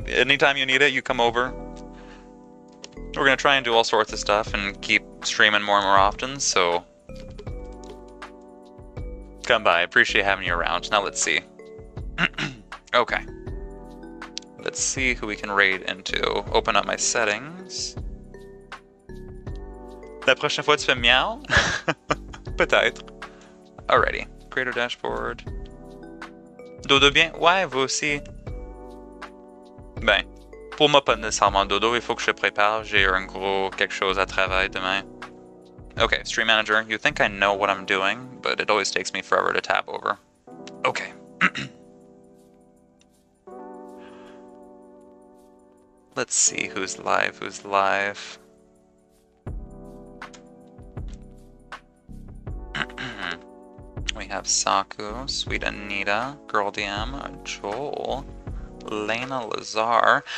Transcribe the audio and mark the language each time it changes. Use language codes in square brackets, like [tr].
[en] Anytime you need it, you come over. We're gonna try and do all sorts of stuff and keep streaming more and more often, so... Come by. Appreciate having you around. Now let's see. Okay. Let's see who we can raid into. Open up my settings. [fr] La prochaine fois tu fais miaou? Peut-être. [en] Alrighty. Creator dashboard. [fr] Dodo bien? Ouais, vous aussi. Ben, pour moi pas nécessairement dodo, il faut que je prépare. J'ai un gros quelque chose à travailler demain. [en] Okay, stream manager. You think I know what I'm doing, but it always takes me forever to tab over. Okay. Let's see who's live, We have Saku, Sweet Anita, Girl DM, Joel, Lena Lazar.